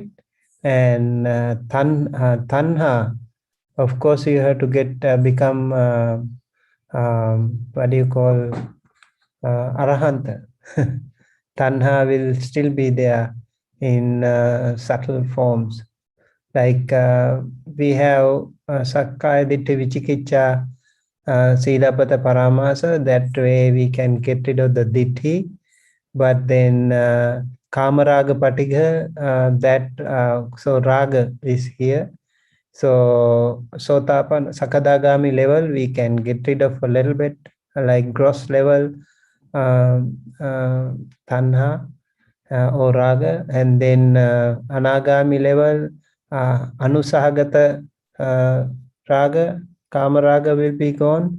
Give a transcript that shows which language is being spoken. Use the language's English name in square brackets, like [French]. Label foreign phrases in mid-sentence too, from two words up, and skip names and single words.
[English] And tanha, of course, you have to become what do you call arahanta. Tanha will still be there in subtle forms. Like we have [Pali] sakkaya ditti vichikicca, silapata paramasa. [English] That way we can get rid of the ditti. But then [Pali] kamaraga patigha, [English] so raga is here. So [Pali] sotapan sakadagami [English] level we can get rid of a little bit, like gross level tanha or raga, and then anagami level [Pali] anusahagata raga, kamaraga [English] will be gone.